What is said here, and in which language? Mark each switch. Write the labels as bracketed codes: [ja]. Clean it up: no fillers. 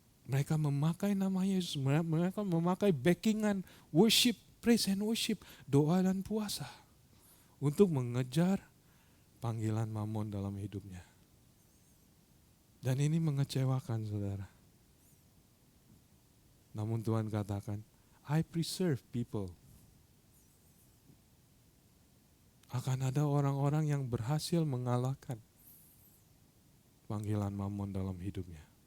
[id] Mereka memakai nama Yesus, mereka memakai backingan worship, praise and worship, doa dan puasa. Untuk mengejar panggilan mamon dalam hidupnya. Dan ini mengecewakan saudara. Namun Tuhan katakan, [en] I preserve people. [id] Akan ada orang-orang yang berhasil mengalahkan panggilan mamon dalam hidupnya.